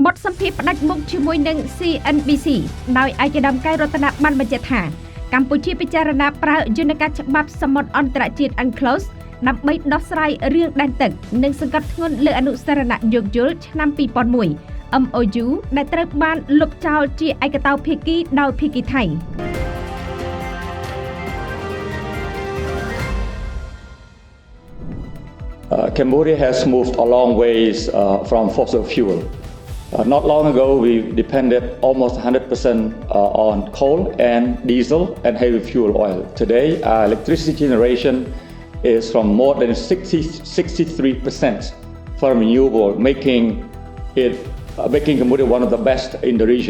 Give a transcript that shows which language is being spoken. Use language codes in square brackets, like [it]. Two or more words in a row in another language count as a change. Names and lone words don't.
[km] បទសម្ភាសន៍ផ្ដាច់មុខជាមួយនឹង Cnbc ដោយឯកឧត្តមកែវរតនាបានបញ្ជាក់ថាកម្ពុជាពិចារណាប្រើយន្តការច្បាប់សមុទ្រអន្តរជាតិ UNCLOS ដើម្បីដោះស្រាយរឿងដែនទឹកនិងសង្កត់ធ្ងន់លើអនុស្សរណៈយោគយល់ឆ្នាំ 2001 MOU ដែលត្រូវបានលុបចោលជាឯកតោភាគីដោយភាគីថៃ [en] Cambodia has moved a long ways from fossil fuel. Not long ago, we depended almost 100% on coal and diesel and heavy fuel oil. Today, our electricity generation is from more than 63% from renewable, making Cambodia one of the best in the region.